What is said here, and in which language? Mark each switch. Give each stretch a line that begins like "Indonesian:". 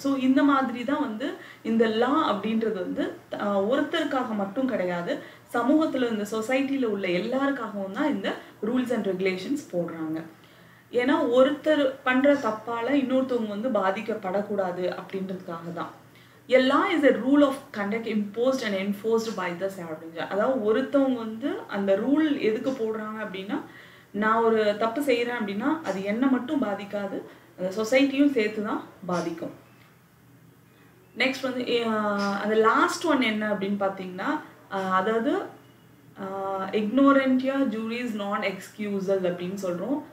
Tamil: So இந்த மாதிரி தான் வந்து இந்த லா அப்படின்றது வந்து ஒருத்தருக்காக மட்டும் கிடையாது, சமூகத்தில் இந்த சொசைட்டியில் உள்ள எல்லாருக்காகவும் தான் இந்த ரூல்ஸ் அண்ட் ரெகுலேஷன்ஸ் போடுறாங்க. ஏன்னா ஒருத்தர் பண்ணுற தப்பால் இன்னொருத்தவங்க வந்து பாதிக்கப்படக்கூடாது அப்படின்றதுக்காக தான்.
English: A law is a rule of conduct imposed and enforced by the surroundings.
Tamil: அதாவது ஒருத்தவங்க வந்து அந்த ரூல் எதுக்கு போடுறாங்க அப்படின்னா நான் ஒரு தப்பு செய்கிறேன் அப்படின்னா அது என்னை மட்டும் பாதிக்காது, அந்த சொசைட்டியும் சேர்த்து தான் பாதிக்கும். நெக்ஸ்ட் வந்து அந்த லாஸ்ட் ஒன் என்ன அப்படின்னு பார்த்தீங்கன்னா அதாவது இக்னோரன்டியா ஜூரிஸ் நான் எக்ஸ்கியூசல் அப்படின்னு சொல்கிறோம்.